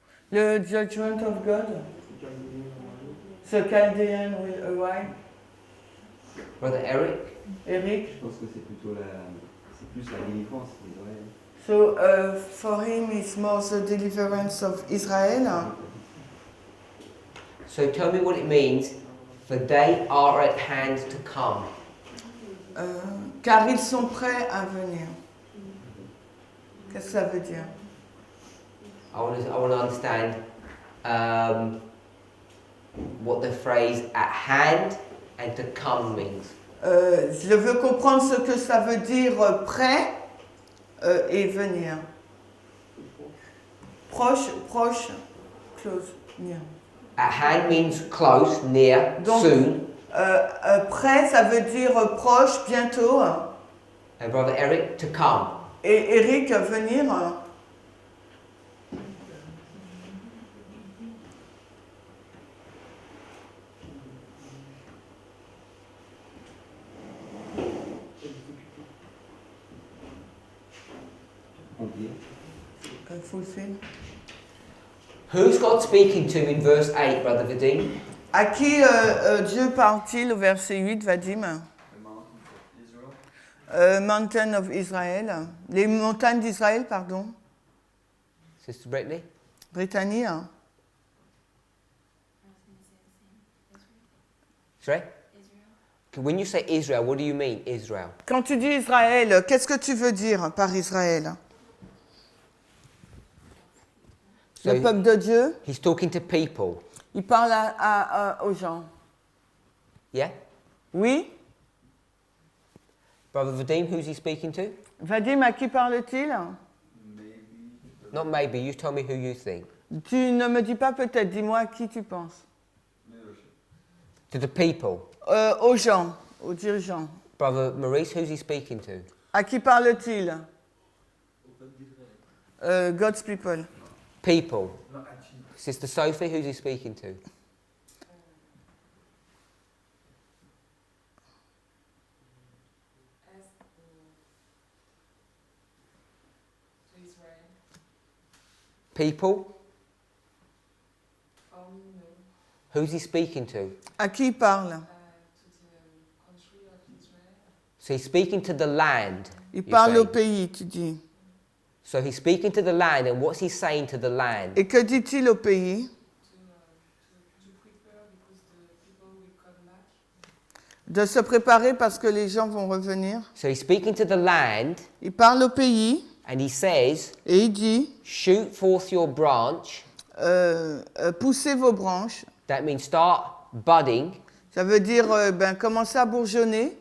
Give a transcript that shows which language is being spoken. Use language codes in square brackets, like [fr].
[en] Le judgment of God. The Chaldean will arrive. Brother Eric? Eric? [fr] Je pense que c'est plutôt c'est plus la délivrance d'Israël. [en] So for him it's more the deliverance of Israel. So tell me what it means, for they are at hand to come. [fr] Car ils sont prêts à venir. Qu'est-ce que ça veut dire? [en] I want to understand what the phrase at hand and to come means. [fr] Je veux comprendre ce que ça veut dire prêt et venir. [en] Proche, close, near. At hand means close, near, [fr] Donc, [en] soon. [fr] Prêt, ça veut dire proche, bientôt. [en] And Brother Eric, to come. [fr] Et Eric, venir. [en] Fulfill. Who's God speaking to in verse 8, Brother Vadim? [fr] À qui Dieu parle-t-il au verset 8, Vadim? [en] Mountain of Israel. [fr] Les montagnes d'Israël, pardon. [en] Sister Brittany? Brittany. Sorry? When you say Israel, what do you mean, Israel? [fr] Quand tu dis Israël, qu'est-ce que tu veux dire par Israël? Le peuple de Dieu. [en] He's talking to people. [fr] Il parle aux gens. [en] Yeah? [fr] Oui? [en] Brother Vadim, who's he speaking to? [fr] Vadim, à qui parle-t-il? [en] Not maybe, you tell me who you think. [fr] Tu ne me dis pas peut-être, dis-moi à qui tu penses. [en] To the people. [fr] Aux gens, aux dirigeants. [en] Brother Maurice, who's he speaking to? [fr] À qui parle-t-il? [en] God's people. People. Sister Sophie, who's he speaking to? People? Who's he speaking to? [fr] À qui il parle? [en] So he's speaking to the land. [fr] Il [en] you're [fr] parle au [en] saying. [fr] pays, tu dis. [en] So he's speaking to the land, and what's he saying to the land? [fr] Et que dit-il au pays? De se préparer parce que les gens vont revenir. [en] So he's speaking to the land, [fr] Il parle au pays [en] and he says, [fr] et il dit [en] shoot forth your branch. [fr] poussez vos branches. [en] That means start budding, [fr] Ça veut dire commencez à bourgeonner,